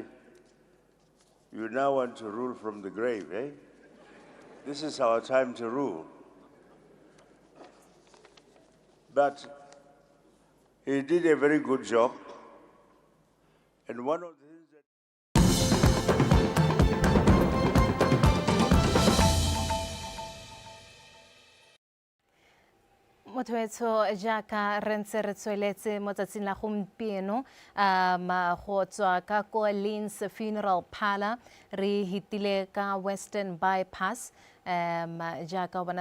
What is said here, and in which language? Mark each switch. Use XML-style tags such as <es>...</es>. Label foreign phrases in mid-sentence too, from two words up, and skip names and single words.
<en>You now want to rule from the grave, eh? This is our time to rule. But he did a very good job. And one of the things that</en> <tn>Mothoetso jaaka re ntse re tsweletse mo tsatsing la gompieno go tswa ka ko Lynn's Funeral Parlour re hitile ka Western Bypass jaaka o bona</tn>